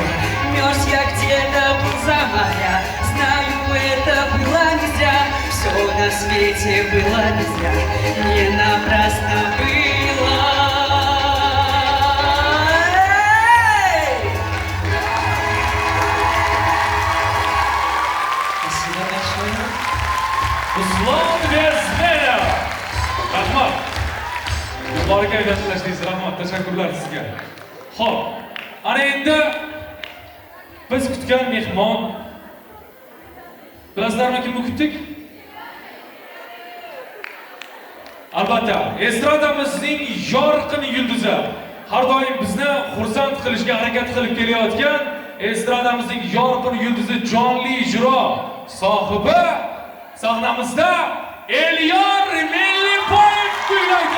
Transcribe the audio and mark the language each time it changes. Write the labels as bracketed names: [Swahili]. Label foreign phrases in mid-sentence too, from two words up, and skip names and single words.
[Russian] Мерз я где-то был за моря. Знаю, это было не зря. Все на свете было не зря. Не напрасно было. Спасибо большое. [Uzbek] Ruslan Bezmenov. Rahmat. Yuqoriga aylantirishingiz rahmat. Tashakkurlar sizga. Xo'p, ana endi biz kutgan mehmon. Bilasizlarmi kimni kutdik? Albatta, estradamizning yorqin yulduzi, har doim bizni xursand qilishga harakat qilib kelayotgan estradamizning yorqin yulduzi, jonli ijro sohibi sahnamizda Elyor Mellipoyev kuylaydi.